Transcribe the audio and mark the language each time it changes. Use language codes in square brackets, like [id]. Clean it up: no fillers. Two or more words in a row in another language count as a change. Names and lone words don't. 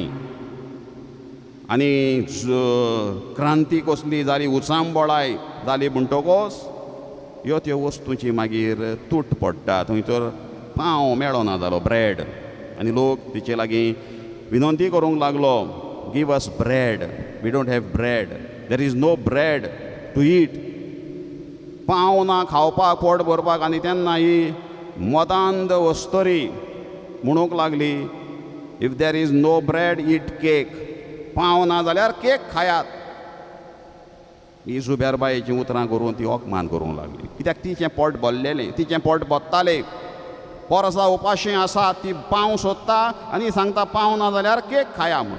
[kok] आनी क्रांती कसली जाली, उचांबळाय जाली म्हणटकच ह्यो त्यो वस्तूंची मागीर तूट पडटा. थंयसर पांव मेळना जालो, ब्रेड. आनी लोक तिचे लागीं विनंती करूंक लागलो, [en] Give us bread, we don't have bread, there is no bread to eat. [kok] पांव ना खावपाक, पोट भरपाक. आनी तेन्ना ही मदांध वस्तरी म्हणूंक लागली, [en] If there is no bread eat cake. [kok] पांव ना जाल्यार केक खायात. ही जुबेरबायेचीं उतरां करून ती ओकमान करूंक लागली. कित्याक तिचें पोट भरलेलें, तिचें पोट बत्तालें. वर्सां उपाशीं आसा, ती पांव सोदता आनी सांगता पांव ना जाल्यार केक खाया म्हूण.